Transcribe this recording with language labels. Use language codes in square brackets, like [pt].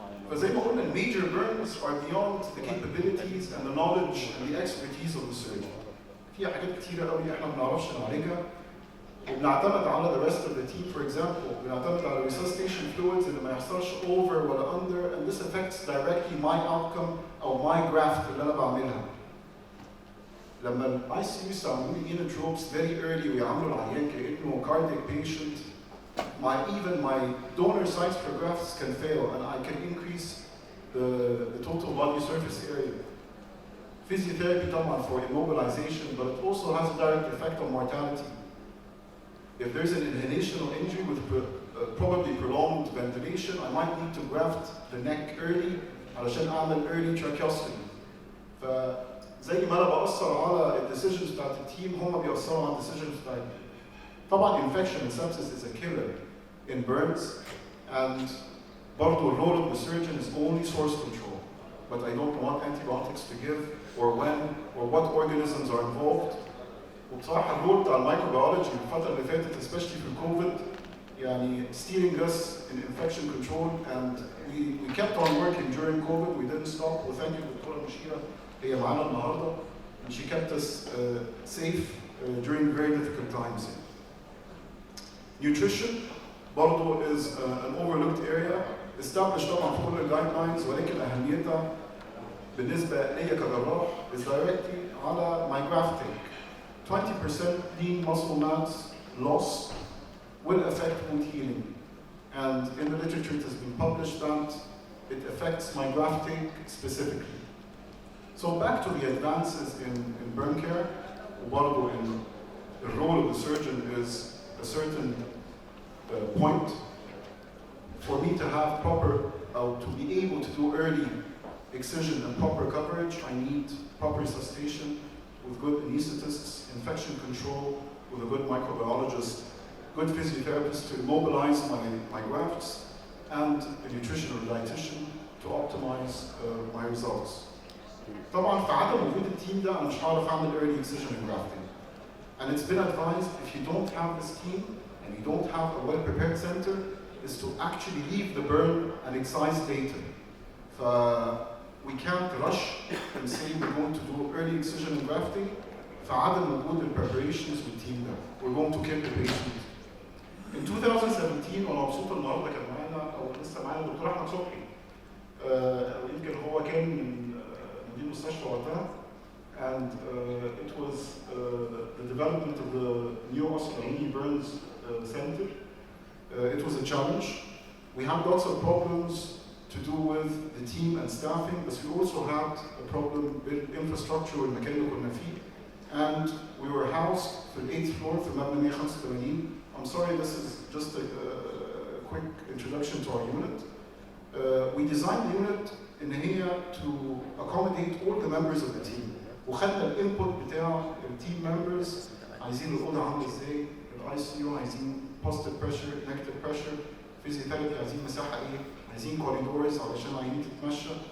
[ar] فزي ما قلنا [en] major burns are beyond the capabilities and the knowledge and the expertise of the surgeon. [ar] في حاجات كتيرة قوي احنا ما بنعرفش نعالجها وبنعتمد على [en] the rest of the team. For example, [ar] بنعتمد على [en] resuscitation fluids [ar] اللي ما يحصلش [en] over ولا under, and this affects directly my outcome أو my graft [ar] اللي أنا بعملها. لما ال ICU يستعملوا لي [en] inotropes very early [ar] ويعاملوا العيان كأنه [en] cardiac patient, even my donor sites for grafts can fail, and I can increase the total body surface area. Physiotherapy [ar] طبعا [en] for immobilization, but it also has a direct effect on mortality. If there's an inhalational injury with probably prolonged ventilation, I might need to graft the neck early [ar] علشان أعمل [en] early tracheostomy. [ar] فزي ما أنا بأثر على الديسيجنز بتاعت التيم، هم بيأثروا على الديسيجنز بتاعتي. [en] طبعا infection and sepsis is a killer in burns, and [ar] برضه [en] the role of the surgeon is only source control. But I don't want antibiotics to give or when or what organisms are involved. [ar] وبصراحة الرول بتاع الميكروبيولوجي الفترة اللي فاتت [en] especially [ar] في الكوفيد يعني [en] steering us in infection control, and we kept on working during COVID. We didn't stop. وthank you [ar] دكتورة مشيرة هي معانا النهارده, [en] and she kept us safe during very difficult times. [ar] Nutrition برضه [en] is an overlooked area, established [ar] طبعا في كل الجايدلاينز، ولكن أهميتها بالنسبة ليا كجراح [en] is directly [ar] على [en] my grafting. 20% lean muscle mass loss will affect wound healing, and in the literature it has been published that it affects my grafting specifically. So back to the advances in burn care, [ar] وبرضه [en] in the role of the surgeon is a certain point, for me to have proper, to be able to do early excision and proper coverage, I need proper resuscitation with good anesthetists, infection control with a good microbiologist, good physiotherapist to immobilize my grafts, and a nutritional dietitian to optimize my results. [ar] طبعا في عدم وجود التيم ده انا مش هعرف اعمل [en] early excision and grafting. And it's been advised if you don't have this team and you don't have a well-prepared center, is to actually leave the burn and excise later. We can't rush and say we're going to do early excision and grafting. [ar] فعدم وجود الpreparations والteam ده. [en] We're going to kill the patient. [ar] In 2017 وانا مبسوط النهارده كان معانا او لسه معانا الدكتور احمد صبحي. يمكن هو كان من مدير المستشفى وقتها. [en] And it was the development of the new Alaini Burns Center. It was a challenge. We had lots of problems to do with the team and staffing, but we also had a problem with infrastructure [ar] والمكان اللي كنا فيه. [en] And we were housed في the 8th floor [ar] في مبنى 185. [en] I'm sorry, this is just a quick introduction to our unit. We designed the unit in here to accommodate all the members of the team. [ar] وخدنا الانبوت بتاع التيم ممبرز، عايزين الاوضه عامله ازاي، الاي سي يو عايزين بوزيتيف بريشر، نيجاتيف بريشر، فيزيوثيرابي عايزين مساحه ايه، عايزين كوريدورز علشان عينين تتمشى.